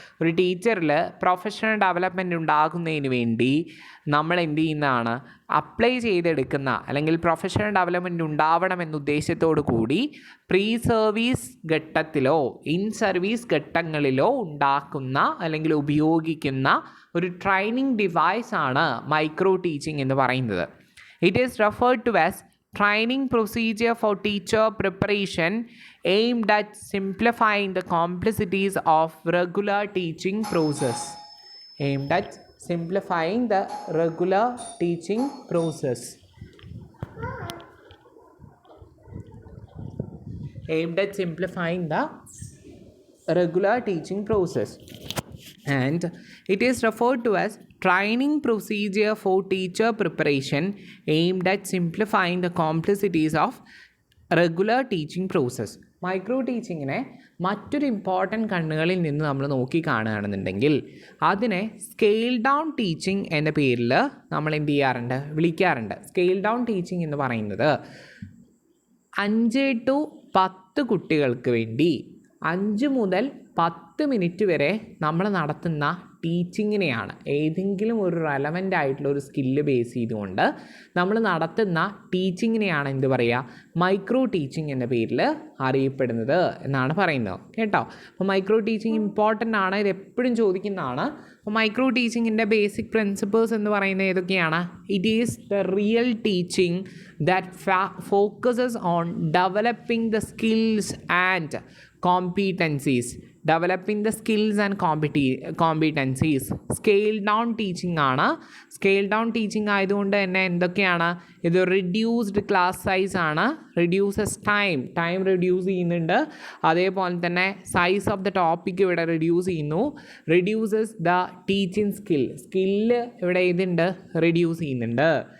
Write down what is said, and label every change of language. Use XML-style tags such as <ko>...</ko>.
<ml>ഒരു ടീച്ചറിൽ professional development ഉണ്ടാകുന്നതിന് വേണ്ടി നമ്മൾ എന്ത് ചെയ്യുന്നതാണ്, അപ്ലൈ ചെയ്തെടുക്കുന്ന അല്ലെങ്കിൽ പ്രൊഫഷണൽ ഡെവലപ്മെൻറ്റ് ഉണ്ടാവണമെന്ന ഉദ്ദേശത്തോടു കൂടി പ്രീ സർവീസ് ഘട്ടത്തിലോ ഇൻ സർവീസ് ഘട്ടങ്ങളിലോ ഉണ്ടാക്കുന്ന അല്ലെങ്കിൽ ഉപയോഗിക്കുന്ന ഒരു ട്രെയിനിങ് ഡിവൈസ് ആണ് മൈക്രോ ടീച്ചിങ് എന്ന് പറയുന്നത്.</ml> <en>It is referred to as training procedure for teacher preparation aimed at simplifying the complexities of regular teaching process. Aimed at simplifying the regular teaching process. Aimed at simplifying the regular teaching process. And it is referred to as training procedure for teacher preparation aimed at simplifying the complexities of regular teaching process.</en> <ml>Micro ടീച്ചിങ്ങിനെ മറ്റൊരു important കണ്ണുകളിൽ നിന്ന് നമ്മൾ നോക്കി കാണുകയാണെന്നുണ്ടെങ്കിൽ അതിനെ scale down teaching എന്ന പേരിൽ നമ്മൾ എന്ത് ചെയ്യാറുണ്ട്, വിളിക്കാറുണ്ട്. സ്കെയിൽ ഡൗൺ ടീച്ചിങ് എന്ന് പറയുന്നത് 5 to 10 കുട്ടികൾക്ക് വേണ്ടി 5 മുതൽ 10 മിനിറ്റ് വരെ നമ്മൾ നടത്തുന്ന ടീച്ചിങ്ങിനെയാണ്, ഏതെങ്കിലും ഒരു റെലവൻ്റ് ആയിട്ടുള്ള ഒരു സ്കില്ല് ബേസ് ചെയ്തുകൊണ്ട് നമ്മൾ നടത്തുന്ന ടീച്ചിങ്ങിനെയാണ് എന്ത് പറയുക, മൈക്രോ ടീച്ചിങ് എന്ന പേരിൽ അറിയപ്പെടുന്നത് എന്നാണ് പറയുന്നത് കേട്ടോ. അപ്പോൾ മൈക്രോ ടീച്ചിങ് ഇമ്പോർട്ടൻ്റ് ആണ്, ഇത് എപ്പോഴും ചോദിക്കുന്നതാണ്. അപ്പോൾ മൈക്രോ ടീച്ചിങ്ങിൻ്റെ ബേസിക് പ്രിൻസിപ്പിൾസ് എന്ന് പറയുന്നത് ഏതൊക്കെയാണ്?</ml> <en>It is the real teaching that focuses on developing the skills and competencies. Developing the skills and competencies.</en> <ml>Scale down teaching ആണ്. സ്കെയിൽ ഡൗൺ ടീച്ചിങ് ആയതുകൊണ്ട് തന്നെ എന്തൊക്കെയാണ്, ഇത് റിഡ്യൂസ്ഡ് ക്ലാസ് സൈസ് ആണ്, റിഡ്യൂസസ് ടൈം റിഡ്യൂസ് ചെയ്യുന്നുണ്ട്. അതേപോലെ തന്നെ സൈസ് ഓഫ് ദ ടോപ്പിക് ഇവിടെ റിഡ്യൂസ് ചെയ്യുന്നു. റിഡ്യൂസസ് ദ ടീച്ചിങ് സ്കില്ല് ഇവിടെ ഇതുണ്ട്, റിഡ്യൂസ് ചെയ്യുന്നുണ്ട്.</ml>